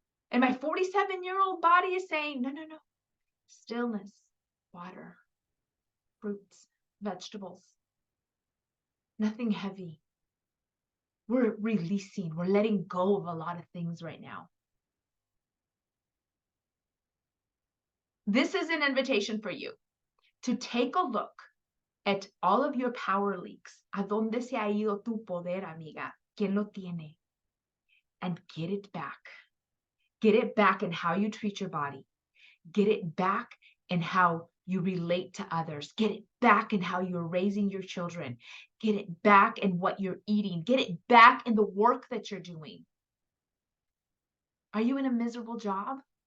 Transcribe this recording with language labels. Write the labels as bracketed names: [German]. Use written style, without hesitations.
[English] And my 47-year-old body is saying, no, no, no. Stillness, water, fruits, vegetables. Nothing heavy. We're releasing. We're letting go of a lot of things right now. This is an invitation for you to take a look at all of your power leaks. [Spanish] ¿A dónde se ha ido tu poder, amiga? ¿Quién lo tiene? [English] And get it back. Get it back in how you treat your body. Get it back in how you relate to others. Get it back in how you're raising your children. Get it back in what you're eating. Get it back in the work that you're doing. Are you in a miserable job?